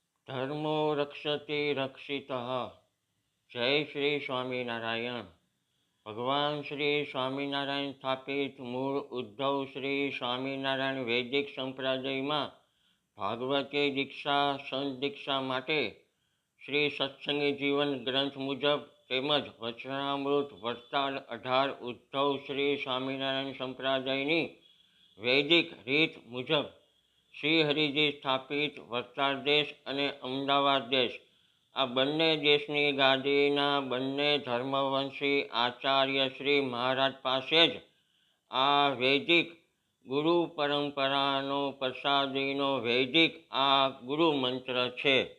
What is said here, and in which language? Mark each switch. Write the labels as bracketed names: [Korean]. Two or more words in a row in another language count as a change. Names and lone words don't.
[Sanskrit] धर्मो रक्षति रक्षितः। जय श्री स्वामीनारायण। [Gujarati] ભગવાન શ્રી સ્વામીનારાયણ સ્થાપિત મૂળ ઉદ્ધવ શ્રી સ્વામિનારાયણ વૈદિક સંપ્રદાયમાં ભાગવતી દીક્ષા સંત દીક્ષા માટે શ્રી સત્સંગી જીવન ગ્રંથ મુજબ તેમજ વચનામૃત વરતાલ 18 ઉદ્ધવ શ્રી સ્વામિનારાયણ સંપ્રદાયની વૈદિક રીત મુજબ શ્રી હરિજી સ્થાપિત વરતાલ દેશ અને અમદાવાદ દેશ આ બંને દેશની ગાદીના બંને ધર્મવંશી આચાર્ય શ્રી મહારાજ પાસે જ આ વૈદિક ગુરુ પરંપરાનો પ્રસાદીનો વૈદિક આ ગુરુ મંત્ર છે.